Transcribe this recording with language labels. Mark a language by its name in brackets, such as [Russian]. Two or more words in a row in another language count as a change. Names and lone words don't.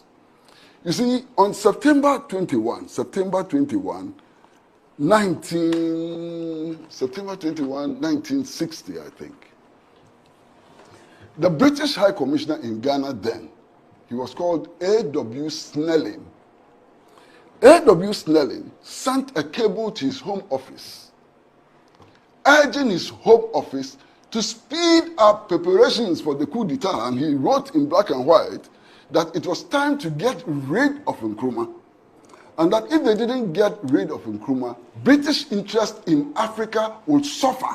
[English] You see, on September 21, 1960, I think, the British High Commissioner in Ghana then, he was called A.W. Snelling. A.W. Snelling sent a cable to his home office, urging his home office to speed up preparations for the coup d'etat, and he wrote in black and white that it was time to get rid of Nkrumah, and that if they didn't get rid of Nkrumah, British interest in Africa would suffer.